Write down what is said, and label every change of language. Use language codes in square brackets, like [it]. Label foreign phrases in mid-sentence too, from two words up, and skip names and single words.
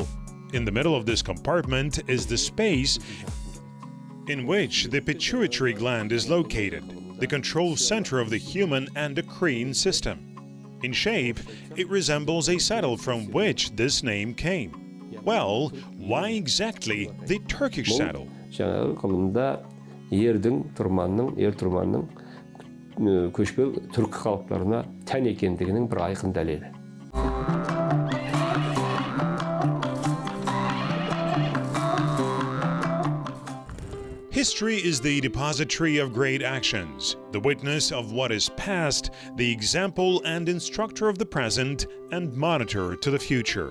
[en] In the middle of this compartment is the space in which the pituitary gland is located. the control center of the human endocrine system. In shape, it resembles a saddle from which this name came. Well, why exactly the Turkish saddle? [kk] Жаңағы ғылымда ер тұрманның көшпел түркі халықтарына тән екендігінің бір айқын дәлелі. [en] History is the depository of great actions, the witness of what is past, the example and instructor of the present, and monitor to the future.